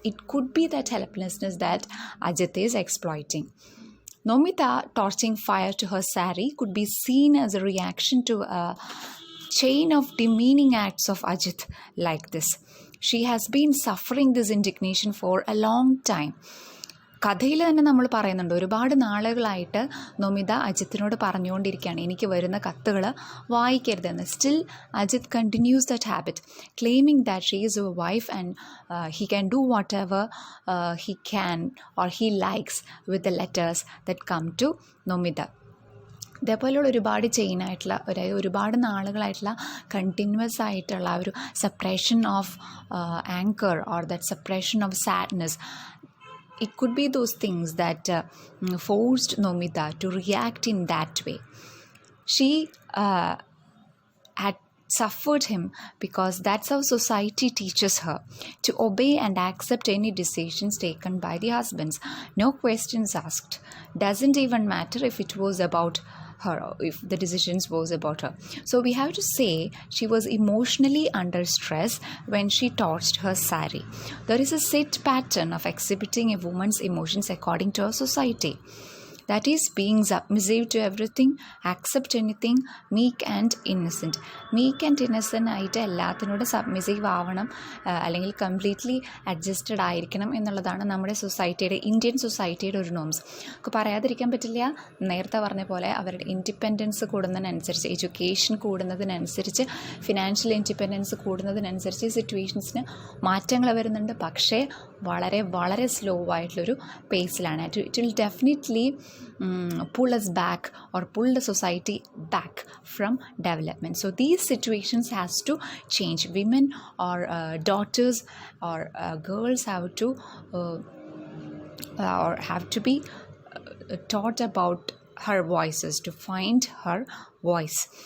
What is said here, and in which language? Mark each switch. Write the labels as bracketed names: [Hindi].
[English] It could be that helplessness that Ajit is exploiting. Nomita tossing fire to her sari could be seen as a reaction to a chain of demeaning acts of Ajit like this. She has been suffering this indignation for a long time. [Malayalam] കഥയിൽ തന്നെ നമ്മൾ പറയുന്നുണ്ട്, ഒരുപാട് നാളുകളായിട്ട് നൊമിത അജിത്തിനോട് പറഞ്ഞുകൊണ്ടിരിക്കുകയാണ് എനിക്ക് വരുന്ന കത്തുകൾ വായിക്കരുതെന്ന്. [English] Still Ajit continues that habit, claiming that she is a wife and he can do whatever he can or he likes with the letters that come to Nomita. [Malayalam] ഇതേപോലെയുള്ള ഒരുപാട് ചെയിനായിട്ടുള്ള ഒരുപാട് നാളുകളായിട്ടുള്ള കണ്ടിന്യൂസ് ആയിട്ടുള്ള ഒരു [English] Separation of anger or that separation of sadness, it could be those things that forced Nomita to react in that way. She had suffered him because that's how society teaches her to obey and accept any decisions taken by the husbands. No questions asked. Doesn't even matter if it was about her, if the decisions was about her. So we have to say she was emotionally under stress when she touched her sari. There is a set pattern of exhibiting a woman's emotions according to our society. That is being submissive to everything, accept anything, meek and innocent. Meek and innocent [Malayalam] ആയിട്ട് എല്ലാത്തിനോടും submissive ആവണം, അല്ലെങ്കിൽ completely adjusted ആയിരിക്കണം എന്നുള്ളതാണ് നമ്മുടെ സൊസൈറ്റിയുടെ, Indian സൊസൈറ്റിയുടെ ഒരു norms. ഒക്കെ പറയാതിരിക്കാൻ പറ്റില്ല. നേരത്തെ പറഞ്ഞ പോലെ അവരുടെ ഇൻഡിപെൻഡൻസ് കൂടുന്നതിനനുസരിച്ച്, എഡ്യൂക്കേഷൻ കൂടുന്നതിനനുസരിച്ച്, ഫിനാൻഷ്യൽ ഇൻഡിപെൻഡൻസ് കൂടുന്നതിനനുസരിച്ച് സിറ്റുവേഷൻസിന് മാറ്റങ്ങൾ വരുന്നുണ്ട്. പക്ഷേ വളരെ വളരെ സ്ലോ ആയിട്ടുള്ളൊരു പേസിലാണ്. [English] It will definitely pull us back or pull the society back from development. So these situations has to change. Women or daughters or girls have to or have to be taught about her voices, to find her voice.